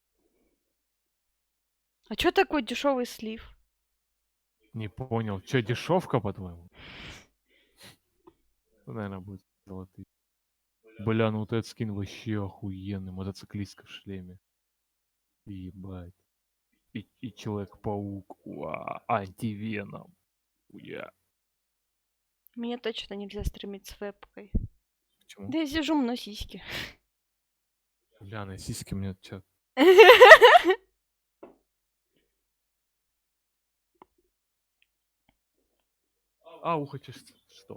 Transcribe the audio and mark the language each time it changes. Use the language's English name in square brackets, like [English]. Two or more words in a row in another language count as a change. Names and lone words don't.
[Russian] А чё такой дешевый слив? Не понял. Чё, дешевка, по-твоему? Ну, наверное, будет золотые. Бля, ну вот этот скин вообще охуенный. Мотоциклистка в шлеме. Ебать. И Человек-паук. Уа, антивеном. Уя. Мне точно нельзя стримить с вебкой. Почему? Да я сижу, мну сиськи. Бля, на сиськи мне чё? А, ухо чешется. Что?